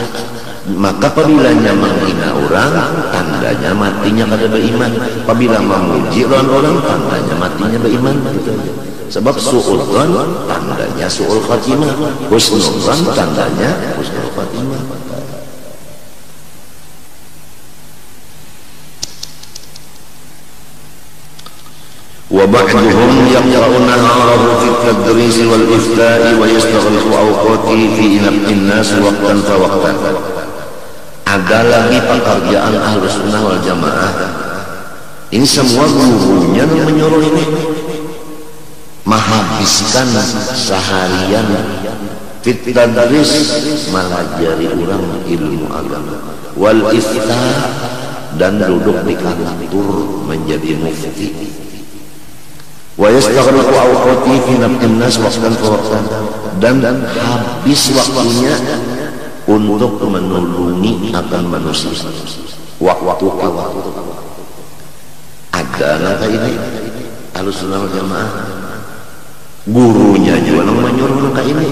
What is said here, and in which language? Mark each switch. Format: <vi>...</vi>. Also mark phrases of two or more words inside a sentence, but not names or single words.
<bjn>Maka apabila menghina orang tandanya matinya kada beriman. Apabila memuji lawan orang tandanya matinya beriman. Sebab</bjn> <ar>سوء الظن</ar> <bjn>tandanya</bjn> <ar>سوء الخاتمة, حسن الظن</ar> <bjn>tandanya</bjn> <ar>حسن الخاتمة. وبعضهم يقرأ نهاره في التدريس والإفتاء ويستغرق أوقاته في نفع الناس وقتا فوقتا.</ar> <bjn>Ada lagi pekerjaan Ahlus Sunnah wal Jamaah. Ini semua gurunya menyuruh ini menghabiskan seharian</bjn> <ar>في التدريس</ar> <bjn>mengajari orang ilmu agama,</bjn> <ar>والإفتاء</ar> <bjn>dan duduk di kantor menjadi mufti.</bjn> <ar>ويستغرق أوقاته في نفع الناس وقتا فوقتا,</ar> <bjn>dan habis waktunya untuk menolongi akan manusia waktu ke waktu. Ada nangka ini Ahlus Sunnah wal Jamaah gurunya juga nang menyuruh nangka ini.</bjn>